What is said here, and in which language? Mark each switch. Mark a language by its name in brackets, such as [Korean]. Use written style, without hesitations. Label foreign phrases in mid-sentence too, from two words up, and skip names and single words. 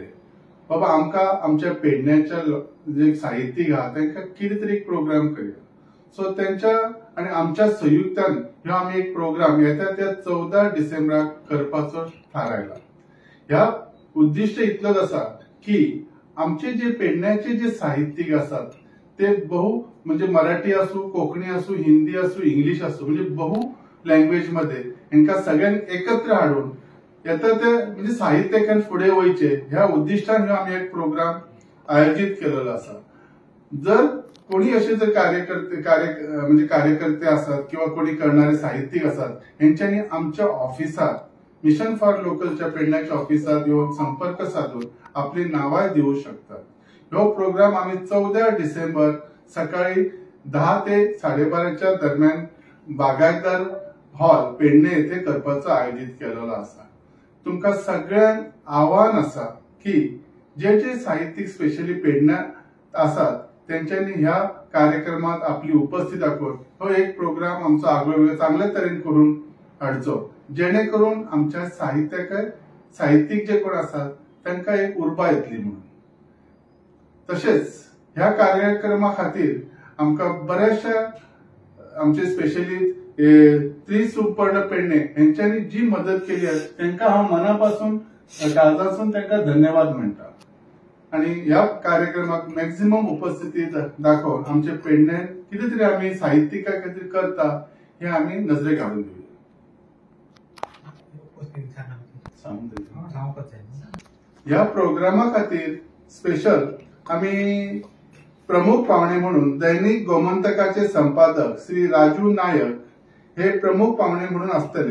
[Konkani] बाबा आमका आमच्या पेडण्याच्या जे साहित्यिक आहात त्यांना कितें तरी प्रोग्राम करूया। सो त्यांच्या आणि आमच्या संयुक्तान ह्यो आम्ही एक प्रोग्राम येता त्या 14 डिसेंबराक करपाचो थारायला। ह्या उद्दिष्ट इतलंच आसा की आमचे जे पेडण्याचे जे साहित्यिक असतात ते बहु म्हणजे मराठी असू, कोकणी असू, हिंदी असू, इंग्लिश असू म्हणजे बहु लँग्वेज मध्ये यांना सगळ्यांक एकत्र हाडून येता ते म्हणजे साहित्यान फुडें वयचे ह्या उद्दिष्टान ह्यो आम्ही एक प्रोग्राम आयोजित केलेलो आसा। [Marathi] जर कोणी असे जर कार्यकर्ते असतात किंवा कोणी करणारे साहित्यिक असतात यांच्यानी आमच्या ऑफिसात मिशन फॉर लोकलच्या पेडण्याच्या ऑफिसात येऊन संपर्क साधून आपली नावे देऊ शकतात। [Konkani] ह्यो प्रोग्राम आम्ही 14 डिसेंबर सकाळी 10 ते 12:30 दरम्यान बागायतदार हॉल पेडणे येथे करपाचो आयोजित केलेलो आसा। तुमका सगळ्यांक आव्हान आसा की जे जे साहित्यिक स्पेशली पेडण्यात आसात त्यांच्यानी ह्या कार्यक्रमात आपली उपस्थिती दाखवून हो एक प्रोग्राम आमचो आगळो चांगल्या तरेन करून हाडचो जेणेकरून आमच्या साहित्यिक जे कोण असतात त्यांना एक उर्बा येतली म्हणून। [Marathi] तसेच ह्या कार्यक्रमा खातीर आमका बऱ्याचशा आमचे स्पेशली त्रिसुपर्ण पेडणे यांच्यानी जी मदत केली आहे त्यांना हा मनापासून काळजासून त्यांना धन्यवाद म्हणता आणि या कार्यक्रमात मॅक्झिमम उपस्थिती दाखवून आमचे पेडण्यात किती तरी आम्ही साहित्यिका खातीर करता हे आम्ही नजरे घालून देऊया। या प्रोग्रामा खातीर स्पेशल आम्ही प्रमुख पाहुणे म्हणून दैनिक गोमंतकाचे संपादक श्री राजू नायक हे प्रमुख पाहुणे म्हणून असतले।